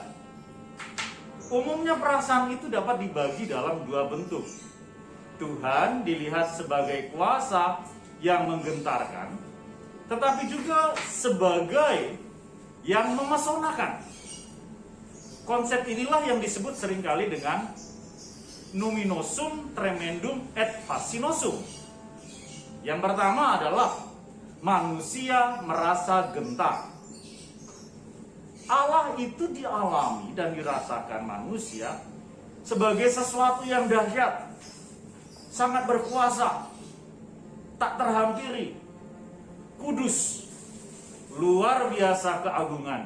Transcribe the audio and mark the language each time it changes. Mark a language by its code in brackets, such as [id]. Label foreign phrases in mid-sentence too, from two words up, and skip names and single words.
[id] Umumnya perasaan itu dapat dibagi dalam dua bentuk. Tuhan dilihat sebagai kuasa yang menggentarkan, tetapi juga sebagai yang memesonakan. Konsep inilah yang disebut seringkali dengan [la] numinosum tremendum et fascinosum. [id] Yang pertama adalah manusia merasa gentar. Allah itu dialami dan dirasakan manusia sebagai sesuatu yang dahsyat, sangat berkuasa, tak terhampiri, kudus, luar biasa keagungannya.